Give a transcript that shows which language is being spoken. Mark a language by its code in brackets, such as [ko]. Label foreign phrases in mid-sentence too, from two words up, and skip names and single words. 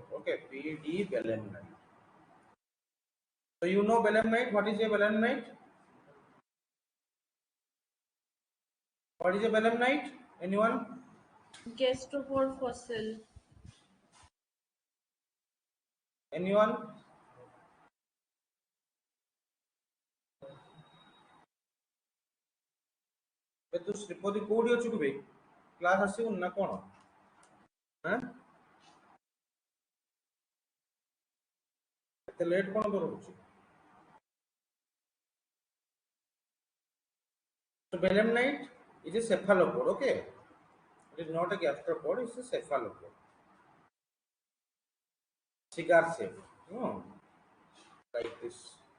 [en] Okay, P D belemnite. So you know belemnite. What is a belemnite? What is a belemnite? Anyone? Gastropod fossil. Anyone? [or] ବେ ତୁ ଶ୍ରୀପତି କୋଉଠି ଅଛୁ କି ବେ? କ୍ଲାସ୍ ଆସିବୁନି ନା କଣ? ହାଁ? ଏତେ ଲେଟ୍ କଣ ତୋର ହଉଛି? [en] So belemnite is a cephalopod, okay? It is not a gastropod, it's a cephalopod. Cigar shape. No, like this.